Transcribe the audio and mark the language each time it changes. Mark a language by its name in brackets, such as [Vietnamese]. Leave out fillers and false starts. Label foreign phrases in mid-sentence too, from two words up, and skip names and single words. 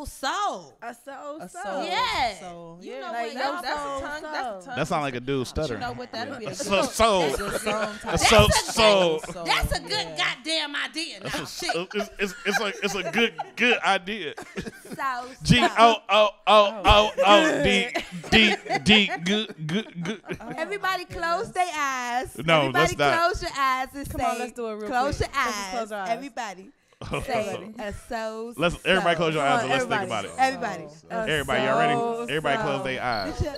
[English] A soul. Yeah. Soul. You Yeah, know like what that's a tongue. That's a tongue. That sounds like a dude But you stutter. know what? That'd be a So- good soul. a good song A title. soul. That's a good goddamn idea. Now, shit. It's a good idea. Soul. G-O-O-O-O-O-D good. Everybody close their eyes. No, Everybody let's not. close your eyes and Come say, on, let's do it real close quick. your Let's just eyes. close our eyes. Everybody. Say a soul. Let's everybody close your eyes and let's Everybody. think about it. Everybody. Everybody, y'all ready? Everybody close their eyes.